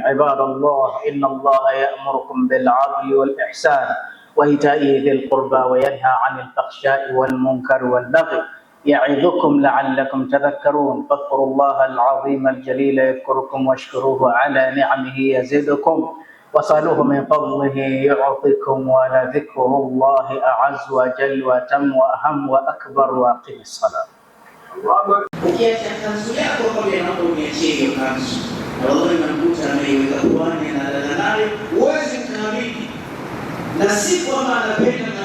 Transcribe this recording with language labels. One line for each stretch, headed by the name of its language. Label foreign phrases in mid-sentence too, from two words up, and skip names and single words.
Arabic: عباد الله، إن الله يأمركم بالعدل والإحسان وإيتاء ذي القربى وينهى عن الفحشاء والمنكر والبغي يعظكم لعلكم تذكرون. فاذكروا الله العظيم الجليل يذكركم واشكروه على نعمه يزدكم وصلوه من فضله يعطكم ولذكر الله أعز وجل وتم وأهم وأكبر. وأقم الصلاة.
Swahili: Ukiacha kanzu yako pale na uniachie hiyo kanzu, na wallahi nakuta ameiweka puani na dada nayo, huwezi kuamini, na si kwamba anapenda